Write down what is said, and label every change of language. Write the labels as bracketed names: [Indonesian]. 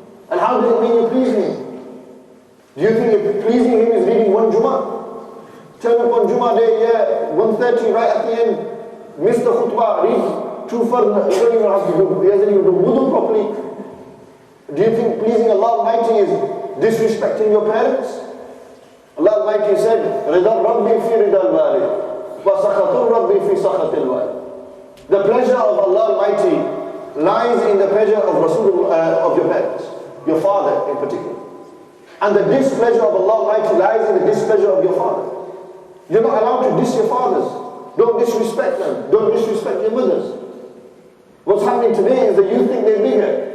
[English] And how does it mean you please Him? Do you think if pleasing Him is reading one Jummah? Turn up on Jummah day, 1:30 right at the end, miss the khutbah, read 2 fard, you don't even have to do, he hasn't even done wudu properly. Do you think pleasing Allah Almighty is disrespecting your parents? Allah Almighty said, [Arabic] رِضَى رَبِّي فِي رِضَى الْوَالِدِ وَسَخَطُ رَبِّي فِي سَخَطِ الْوَالِدِ. [English] The pleasure of Allah Almighty lies in the pleasure of of your parents, your father in particular. And the displeasure of Allah Almighty lies in the displeasure of your father. You're not allowed to diss your fathers. Don't disrespect them. Don't disrespect your mothers. What's happening today is that you think they're bigger.